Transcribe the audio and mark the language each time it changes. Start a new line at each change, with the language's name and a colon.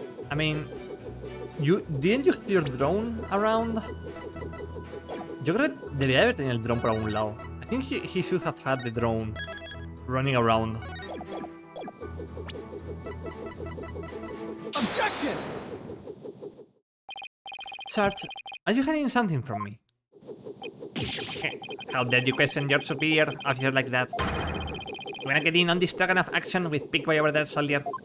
English: I mean, didn't you see your drone around?
Spanish: Yo creo que debería haber tenido el drone por algún lado.
English: I think he should have had the drone running around. Objection! Sarge, are you hiding something from me? How dare you question your superior officer like that? You wanna get in on this dragon of action with Big Boy over there, soldier?